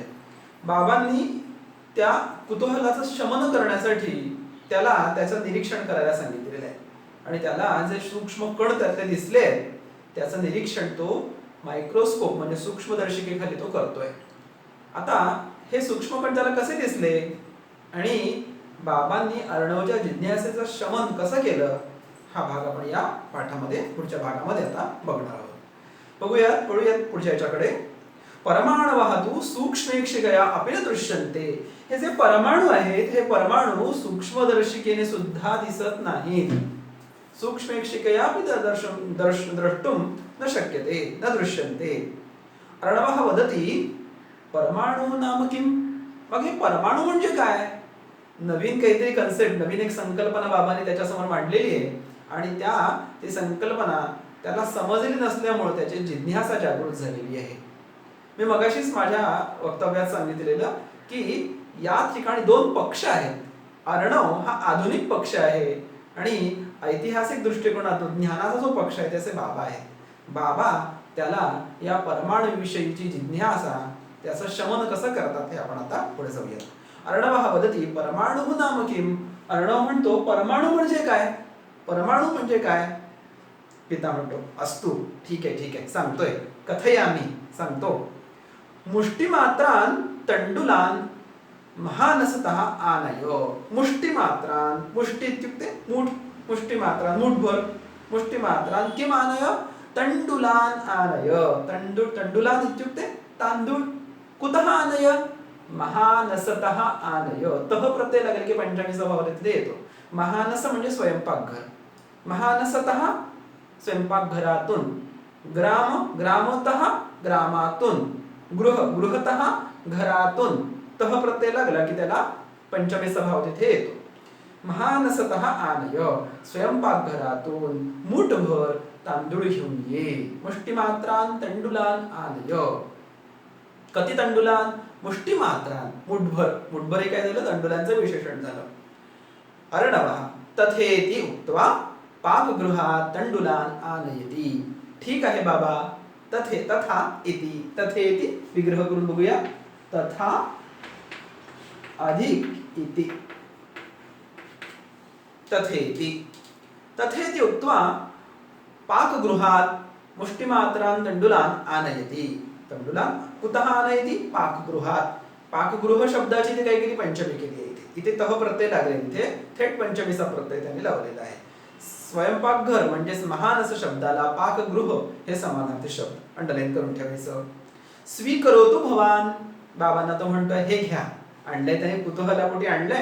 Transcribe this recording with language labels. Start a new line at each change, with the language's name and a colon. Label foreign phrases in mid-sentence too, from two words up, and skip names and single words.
Marathi: बाबांनी त्या कुतूहलाचं शमन करण्यासाठी त्याला त्याचं निरीक्षण करायला सांगितलेलं आहे आणि त्याला जे सूक्ष्म कण त्यातले दिसले त्याचं निरीक्षण तो मायक्रोस्कोप म्हणजे सूक्ष्मदर्शिकेखाली तो करतोय. आता हे सूक्ष्म कण त्याला कसे दिसले आणि बाबांनी अर्णवच्या जिज्ञासेचं शमन कसं केलं हा भाग आपण या पाठामध्ये पुढच्या भागामध्ये आता बघणार आहोत. पळूयात पुढच्या याच्याकडे.
Sanskrit: परमाणवः तु सूक्ष्मेक्षिकया अपि न दृश्यन्ते.
Marathi: हे जे परमाणु आहेत हे परमाणु सूक्ष्मदर्शिकेने सुद्धा दिसत नाहीत.
Sanskrit: सूक्ष्मेक्षिकया अपि द्रष्टुम न शक्यते न दृश्यन्ते. अर्णवः वदति परमाणु नाम किम.
Marathi: मग हे परमाणु म्हणजे काय. नवीन काहीतरी कन्सेप्ट, नवीन एक संकल्पना बाबांनी त्याच्यासमोर मांडलेली आहे आणि ती संकल्पना त्याला समजली नसल्यामुळे त्याची जिज्ञासा जागृत झालेली आहे. मी मगाशीच माझ्या वक्तव्यात सांगितलेलं की या ठिकाणी दोन पक्ष आहेत. अर्णव हा आधुनिक पक्ष आहे आणि ऐतिहासिक दृष्टिकोनातून ज्ञानाचा जो पक्ष आहे त्याचे बाबा आहेत. बाबा त्याला या परमाणुविषयीची जिज्ञासा त्याचं शमन कसं करतात हे आपण आता पुढे जाऊया.
Sanskrit: अर्णवः वदति परमाणु नाम किम.
Marathi: अर्णव म्हणतो परमाणु म्हणजे काय. परमाणु म्हणजे काय. पिता म्हणतो अस्तु ठीक आहे सांगतोय. कथयामि सांगतो.
Sanskrit: मुष्टिमात्रान तंडुलान महानसतः आनय. मुष्टिमात्रान, मुष्टि इत्युक्ते मूठ, मुष्टिमात्रान मूठभर. मुष्टिमात्रान किम आनय. तंडुलान आनय. तंडुलान इत्युक्ते तांदूळ. कुतः आनय. महानसतः आनय.
Marathi: तह प्रत्यय लागेल की पंचमी स्वभाव तिथे येतो. महानस म्हणजे स्वयंपाकघर. महानसतः स्वयंपाकघरातून.
Sanskrit: ग्राम ग्रामतः ग्रामातून.
Marathi: गृहतः घरातून. तह प्रत्यय लागला की त्याला पंचमी स्वभाव तिथे येतो.
Sanskrit: महानसतः आनय
Marathi: स्वयंपाकघरातून मूठभर तांदूळ घेऊन ये.
Sanskrit: मुष्टिमात्रान तंडुलान आनय. कति तंडुलान. मुष्टिमात्रान मूठभर.
Marathi: मूठभर हे काय झालं तंडुलांचं विशेषण झालं.
Sanskrit: अर्णवः तथेति उक्त्वा पाकगृहात तंडुलान आनयति.
Marathi: ठीक आहे बाबा.
Sanskrit: तथा इति.
Marathi: तथेति विग्रह करून बघूया.
Sanskrit: तथा अधिक इति. तथेति उक्त्वा पाकगृहात मुष्टिमात्रान तंडुलान आनयति. तंडुलान कुतः आनयति. पाकगृहात.
Marathi: पाकगृह शब्दाची इथे काय केली पंचमी केली आहे. इथे तह प्रत्यय लागले. इथे थेट पंचमीचा प्रत्यय त्यांनी लावलेला आहे. स्वयंपाकघर म्हणजेच महानस शब्दाला पाकगृह हे समानार्थी शब्द अंडरलाईन करून ठेवायचं.
Sanskrit: स्वीकरोतु भवान.
Marathi: बाबांना तो म्हणतोय हे घ्या. आणलंय त्याने कुतूहलापोटी आणलंय.